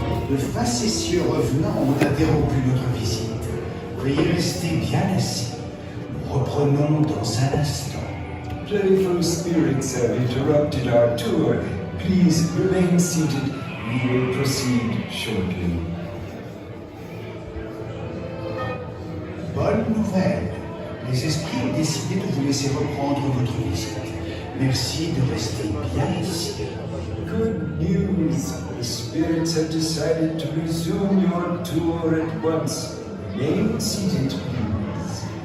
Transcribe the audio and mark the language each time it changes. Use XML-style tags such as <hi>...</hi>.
<fr>De facétieux revenants ont interrompu notre visite. Veuillez rester bien assis. Nous reprenons dans un instant.</fr> <en>Playful spirits have interrupted our tour. Please remain seated. We will proceed shortly.</en> <fr>Bonne nouvelle. Les esprits ont décidé de vous laisser reprendre votre visite. Merci de rester bien ici.</fr> <en>Good news! The spirits have decided to resume your tour at once. Remain seated, please.</en>